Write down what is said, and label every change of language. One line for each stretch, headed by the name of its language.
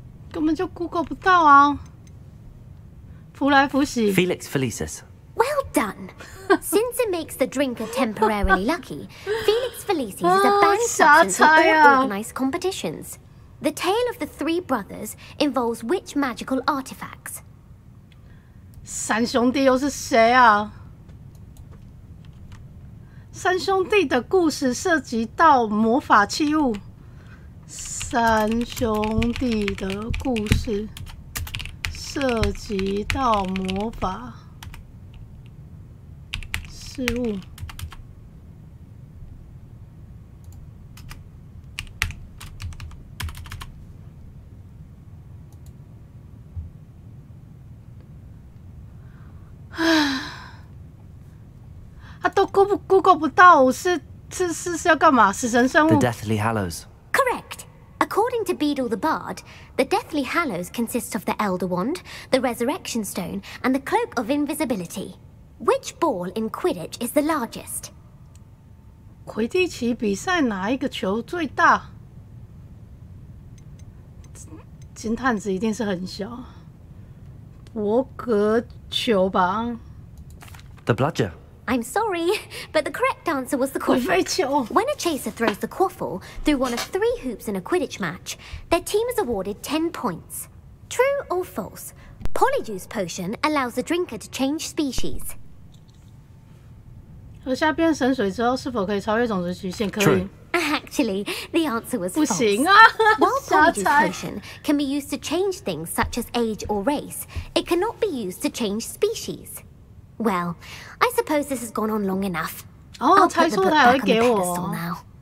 Chinese: 根本就 Google 不到啊！扶来扶洗。
English: Felix Felicis. Well done. Since it makes the drinker temporarily lucky, Felix Felicis is a banned substance in all organized competitions. The tale of the three brothers involves which magical artifacts?
Chinese: 三兄弟又是谁啊？三兄弟的故事涉及到魔法器物。三兄弟的故事涉及到魔法事物。都 Google 不到，是要干嘛？死神生物。
English: The Deathly Hallows. Correct. According to Beedle the Bard, the Deathly Hallows consists of the Elder Wand, the Resurrection Stone, and the Cloak of Invisibility. Which ball in Quidditch is the largest?
Chinese: 魁地奇比赛哪一个球最大？金探子一定是很小，博格球吧。
English: The bludger. I'm sorry, but the correct answer was the quaffle. When a chaser throws the quaffle through one of 3 hoops in a Quidditch match, their team is awarded 10 points. True or false? Polyjuice potion allows the drinker to change species.
Chinese: 喝下变神水之后，是否可以超越种族极限？可以。
English: Actually, the answer was false.
Chinese: 不行啊！
English: While Polyjuice potion can be used to change things such as age or race, it cannot be used to change species. Well, I suppose this has gone on long enough. I'll put the book back on the pedestal now.